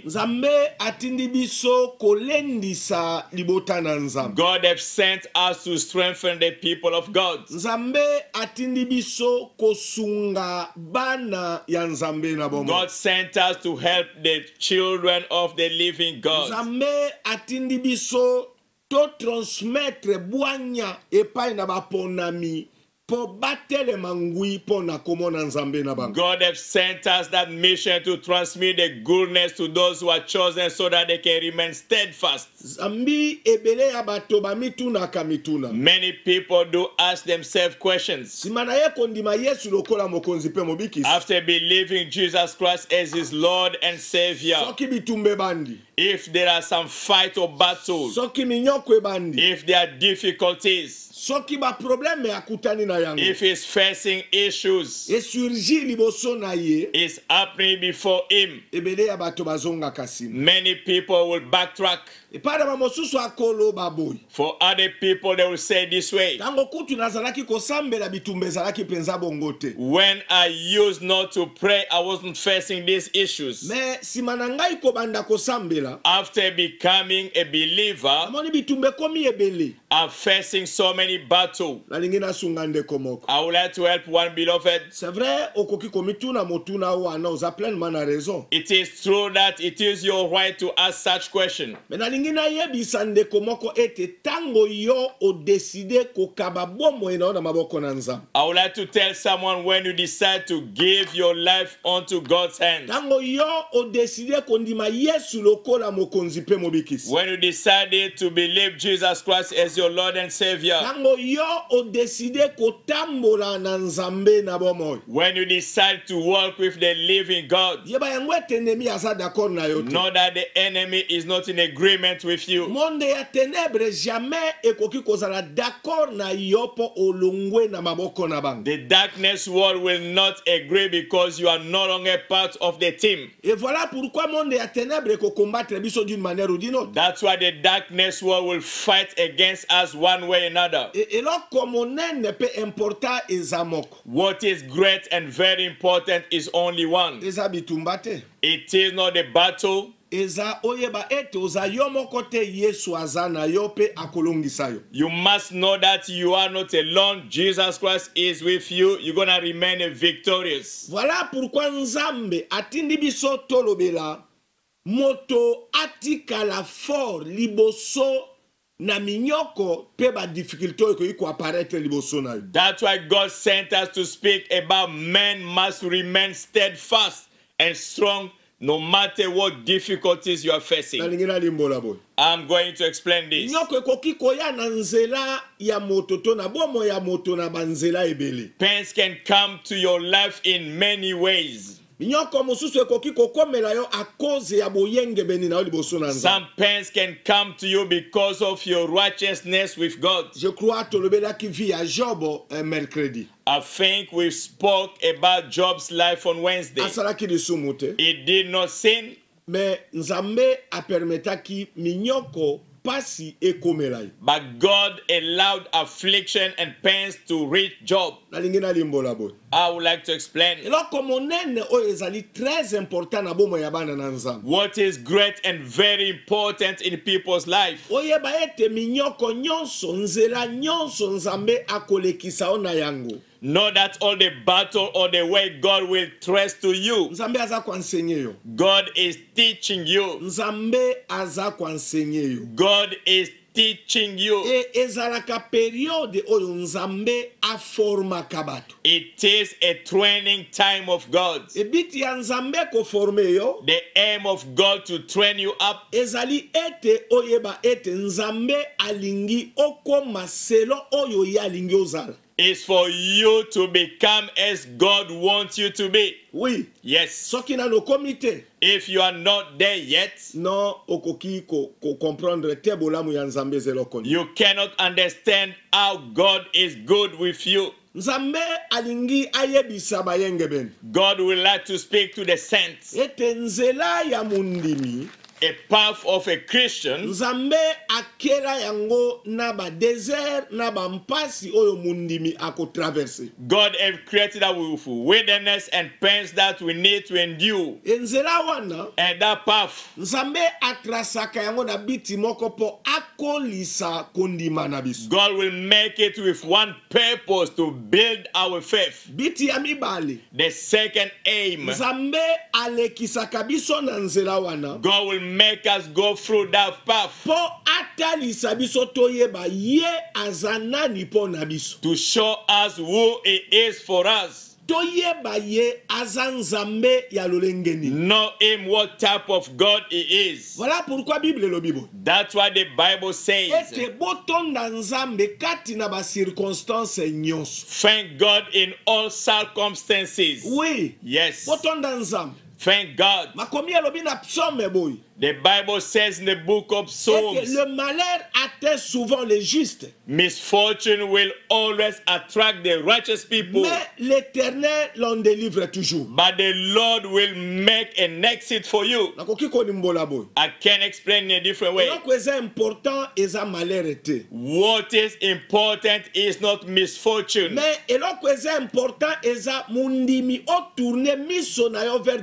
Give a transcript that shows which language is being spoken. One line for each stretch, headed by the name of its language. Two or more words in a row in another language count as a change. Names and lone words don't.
English: God has sent us to strengthen the people of God. God sent us to help the children of the living God.
Lingala: To transmettre boanya epai na baponami po batele mangui po na komona nzambe na bango.
English: God has sent us that mission to transmit the goodness to those who are chosen so that they can remain steadfast.
Lingala: Zambi ebele ya bato ba mituna ka mituna.
English: Many people do ask themselves questions.
Lingala: Simana ye kondima Yesu lokola mokonzi pe mobikisi.
English: After believing Jesus Christ as his Lord and Savior,
Lingala: soki bitumbe bandi,
English: if there are some fight or battle,
Lingala: soki minyokwe bandi,
English: if there are difficulties,
Lingala: soki ba probleme akutani na yango,
English: if he's facing issues,
Lingala: esurgi liboso na ye,
English: is happening before him,
Lingala: ebele ya bato bazonga kasini.
English: Many people will backtrack. For other people, they will say this way: when I used not to pray, I wasn't facing these issues. After becoming a believer, I'm facing so many battles. I would like to help one beloved. It is true that it is your right to ask such questions.
Lingala: nalingi nayebisa ndeko moko ete tango yo odeside kokaba bomoi na yo na maboko na Nzambe.
English: I would like to tell someone, when you decide to give your life onto God's hands,
Lingala: Tango yo odeside kondima Yesu lokola mokonzi pe mobikisi.
English: when you decided to believe Jesus Christ as your Lord and Savior,
Lingala: Tango yo odeside kotambola na Nzambe na bomoi.
English: when you decide to walk with the living God,
Lingala: Yeba yango ete nemi aza d'accord na yo te.
English: know that the enemy is not in agreement with you.
Lingala: Monde ya ténèbres jamais ekoki kozala d'accord na yo po olongwe na maboko na bango.
English: The darkness world will not agree because you are no longer part of the team.
French: Et voilà pourquoi
Lingala: monde ya ténèbres eko combattre biso
French: d'une manière ou d'une autre.
English: That's why the darkness world will fight against us one way or another.
Lingala: Et eloko monene pe important eza moko.
English: What is great and very important is only one.
Lingala: Eza bitumba te.
English: It is not a battle.
Lingala: Eza oyeba ete oza yo moko te Yesu aza na yo pe akolongisa yo.
English: You must know that you are not alone. Jesus Christ is with you. You're going to remain victorious.
French: Voilà pourquoi
Lingala: Nzambe atindi biso tolobela moto atikala fort liboso na minyoko pe ba difficulté ko iko apparaître liboso na yo.
English: That's why God sent us to speak about men must remain steadfast and strong no matter what difficulties you are facing.
Lingala: Nalingi na limbola boy.
English: I'm going to explain this.
Lingala: Nyoko ekoki koya na nzela ya moto to na bomo ya moto na banzela ebele.
English: Pains can come to your life in many ways.
Lingala: Minyoko mosusu ekoki kokomela yo a cause ya boyenge beni na yo liboso na Nzambe.
English: Some pains can come to you because of your righteousness with God.
French: Je crois
Lingala: tolobela ki vi ya Job mercredi.
English: I think we spoke about Job's life on Wednesday.
Lingala: Asalaki lisumu te.
English: He did not sin,
Lingala: Mais Nzambe a permetaki minyoko pasi ekomela yo.
English: but God allowed affliction and pains to reach Job.
Lingala: Nalingi na limbola boy.
English: I would like to explain
Lingala: Eloko monene oyo ezali très important na bomo ya bana na Nzambe.
English: what is great and very important in people's life.
Lingala: Oyeba ete minyoko nyonso nzela nyonso Nzambe akolekisa ona yango.
English: Know that all the battle or the way God will trace to you,
Lingala: Nzambe aza kuenseigner yo.
English: God is teaching you.
Lingala: Nzambe aza kuenseigner yo.
English: God is teaching you.
Lingala: E ezalaka periode oyo Nzambe aformaka bato.
English: It is a training time of God.
Lingala: E biti ya Nzambe koforme yo
English: The aim of God to train you up
Lingala: ezali ete oyeba ete Nzambe alingi okoma selo oyo ye alingi ozala.
English: is for you to become as God wants you to be.
French: Oui.
English: Yes.
Lingala: Soki na no komite
English: If you are not there yet,
Lingala: non okoki ko comprendre te bolamu ya Nzambe zelo koni.
English: you cannot understand how God is good with you.
Lingala: Nzambe alingi ayebisa bayenge beni.
English: God will like to speak to the saints.
Lingala: Ete nzela ya mundimi
English: A path of a Christian,
Lingala: Nzambe akela yango na ba desert na ba mpasi oyo mundimi ako traverser.
English: God have created us with wilderness and pains that we need to endure.
Lingala: Nzela wana
English: And that path,
Lingala: Nzambe atrasaka yango na biti moko po akolisa kondima na biso.
English: God will make it with one purpose to build our faith.
Lingala: Biti ya mibale
English: The second aim,
Lingala: Nzambe alekisaka biso na nzela wana
English: God will make us go through that path
Lingala: po atalisa biso toyeba ye azanani po na biso.
English: to show us who He is for us.
Lingala: Toyeba ye aza Nzambe ya lolengeni.
English: Know Him what type of God He is.
French: Voilà pourquoi
Lingala: Bible elobi bo.
English: That's why the Bible says,
Lingala: Ete botonda Nzambe kati na ba circonstance nyonso.
English: thank God in all circumstances.
French: Oui.
English: Yes.
Lingala: Botonda Nzambe.
English: Thank God.
Lingala: Makomi elobi na psaume boy.
English: The Bible says in the book of
Lingala: Ete
English: Psalms,
French: le malheur atteint souvent les justes.
English: misfortune will always attract the righteous people,
French: Mais l'Éternel l'en délivre toujours.
English: but the Lord will make an exit for you.
Lingala: Nakoki ko nimbola boy.
English: I can explain in a different way.
Lingala: Eloko eza important eza malheur ete.
English: What is important is not misfortune,
Lingala: Mais eloko eza important eza mundimi o tourner miso na yo
French: vers délivrance.